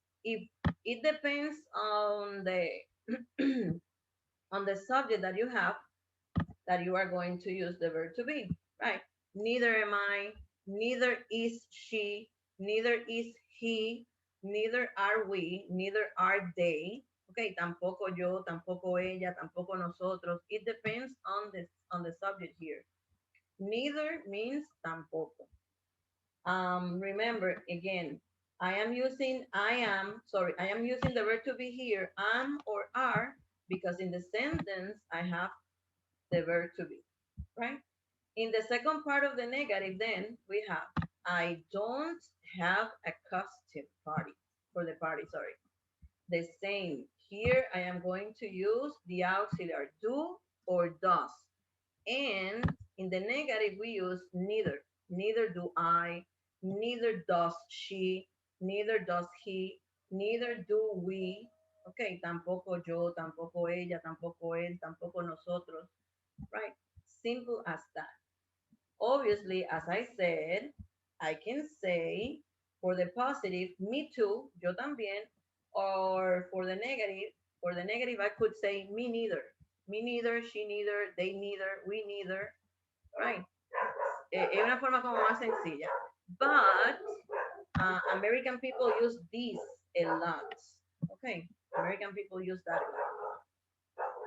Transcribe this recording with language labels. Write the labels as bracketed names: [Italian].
[English] If it depends on the on the subject that you have, that you are going to use the verb to be, right? Neither am I, neither is she, neither is he, neither are we, neither are they. [Spanish] Okay, tampoco yo, tampoco ella, tampoco nosotros. [English] It depends on the subject here. Neither means tampoco. Remember again, I am using the verb to be here, am or are, because in the sentence I have the verb to be, right? In the second part of the negative, then we have, I don't have a costume for the party, sorry. The same. Here I am going to use the auxiliary do or does. And in the negative, we use neither. Neither do I, neither does she, neither does he, neither do we. [Spanish] Okay, tampoco yo, tampoco ella, tampoco él, tampoco nosotros. [English] Right? Simple as that. Obviously, as I said, I can say for the positive, me too, [Spanish] yo también, [English] or for the negative, I could say me neither. Me neither, she neither, they neither, we neither, right? [Spanish] Es una forma como más sencilla. [English] But American people use this a lot. Okay, American people use that a lot.